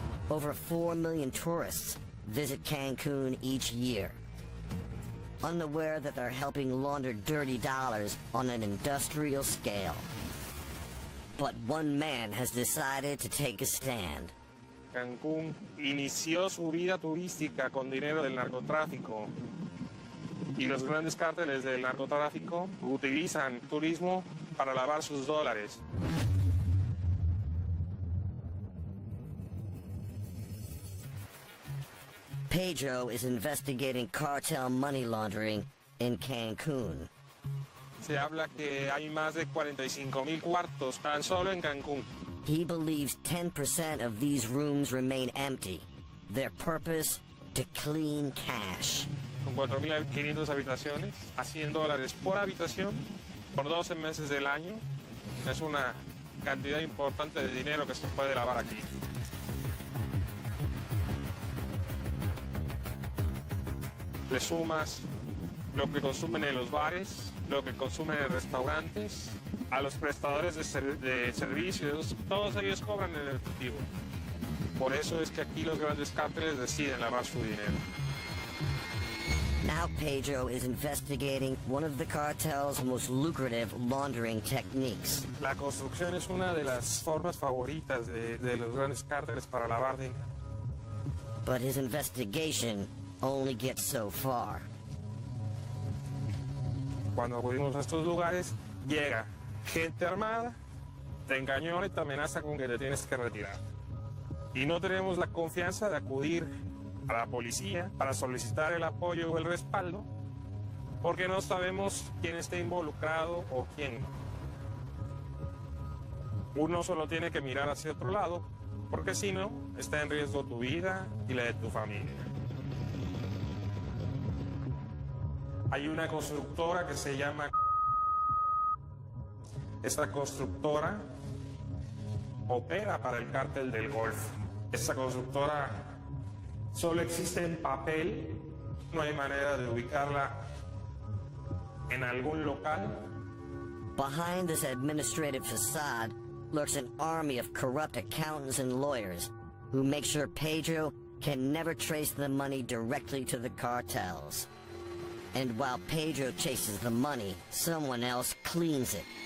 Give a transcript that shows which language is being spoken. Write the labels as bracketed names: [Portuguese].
[English] Over 4 million tourists visit Cancun each year, unaware that they're helping launder dirty dollars on an industrial scale. But one man has decided to take a stand. [Spanish] Cancún inició su vida turística con dinero del narcotráfico y los grandes cárteles del narcotráfico utilizan turismo para lavar sus dólares. [English] Pedro is investigating cartel money laundering in Cancun. [Spanish] Se habla que hay más de 45,000 cuartos tan solo en Cancún. [English] He believes 10% of these rooms remain empty. Their purpose, to clean cash. [Spanish] Con 4.500 habitaciones, a $100 por habitación, por 12 meses del año. Es una cantidad importante de dinero que se puede lavar aquí. Le sumas lo que consumen en los bares, lo que consumen en restaurantes, a los prestadores de servicios, todos ellos cobran en efectivo. Por eso es que aquí los grandes cárteles deciden lavar su dinero. [English] Now Pedro is investigating one of the cartel's most lucrative laundering techniques. [Spanish] La construcción es una de las formas favoritas de los grandes cárteles para lavar dinero. [English] But his investigation only gets so far. [Spanish] cuando acudimos a estos lugares, llega gente armada, te engañona y te amenaza con que te tienes que retirar. Y no tenemos la confianza de acudir a la policía para solicitar el apoyo o el respaldo, porque no sabemos quién está involucrado o quién no. Uno solo tiene que mirar hacia otro lado, porque si no, está en riesgo tu vida y la de tu familia. Hay una constructora que se llama... Esta constructora opera para el cártel del Golfo. Esta constructora solo existe en papel, no hay manera de ubicarla en algún local. [English] Behind this administrative facade lurks an army of corrupt accountants and lawyers who make sure Pedro can never trace the money directly to the cartels. And while Pedro chases the money, someone else cleans it.